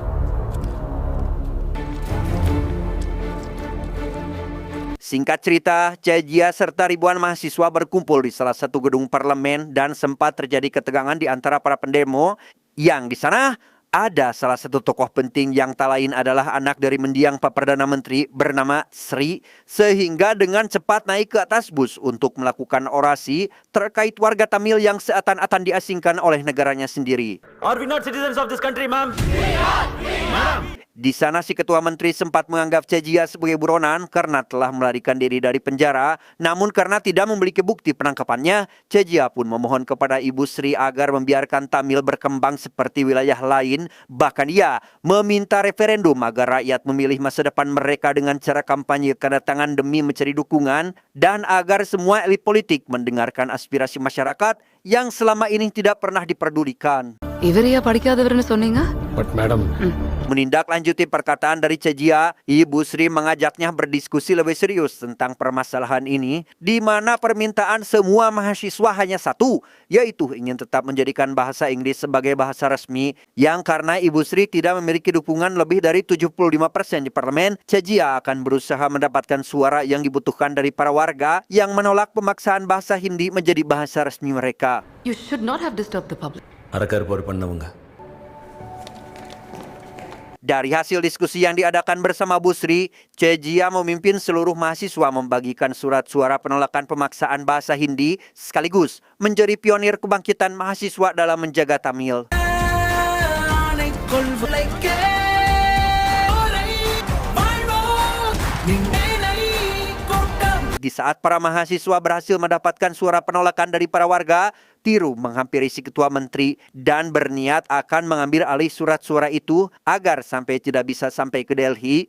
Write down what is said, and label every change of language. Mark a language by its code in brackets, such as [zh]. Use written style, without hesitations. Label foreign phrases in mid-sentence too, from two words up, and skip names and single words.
[id] Singkat cerita, Cejia serta ribuan mahasiswa berkumpul di salah satu gedung parlemen dan sempat terjadi ketegangan di antara para pendemo yang di sana ada salah satu tokoh penting yang tak lain adalah anak dari mendiang Pak Perdana Menteri bernama Sri, sehingga dengan cepat naik ke atas bus untuk melakukan orasi terkait warga Tamil yang seakan-akan diasingkan oleh negaranya sendiri. [en] Are we not citizens of this country, ma'am? [id] Di sana si ketua menteri sempat menganggap Cejia sebagai buronan karena telah melarikan diri dari penjara. Namun karena tidak memiliki bukti penangkapannya, Cejia pun memohon kepada Ibu Sri agar membiarkan Tamil berkembang seperti wilayah lain. Bahkan ia meminta referendum agar rakyat memilih masa depan mereka dengan cara kampanye kedatangan demi mencari dukungan, dan agar semua elit politik mendengarkan aspirasi masyarakat yang selama ini tidak pernah diperdulikan. [ta] இவரையா படிக்காதவர்னு சொன்னீங்க? [en] But madam [id] Menindaklanjuti perkataan dari Cejia, Ibu Sri mengajaknya berdiskusi lebih serius tentang permasalahan ini, di mana permintaan semua mahasiswa hanya satu, yaitu ingin tetap menjadikan bahasa Inggris sebagai bahasa resmi, yang karena Ibu Sri tidak memiliki dukungan lebih dari 75% di parlemen, Cejia akan berusaha mendapatkan suara yang dibutuhkan dari para warga yang menolak pemaksaan bahasa Hindi menjadi bahasa resmi mereka. [en] You should not have disturbed the public. [ta] அரக்கார் போர் பண்ணவங்க. [id] Dari hasil diskusi yang diadakan bersama Bu Sri, Cejia memimpin seluruh mahasiswa membagikan surat suara penolakan pemaksaan bahasa Hindi sekaligus menjadi pionir kebangkitan mahasiswa dalam menjaga Tamil. Di saat para mahasiswa berhasil mendapatkan suara penolakan dari para warga, Tiru menghampiri si ketua menteri dan berniat akan mengambil alih surat-suara itu agar sampai tidak bisa sampai ke Delhi.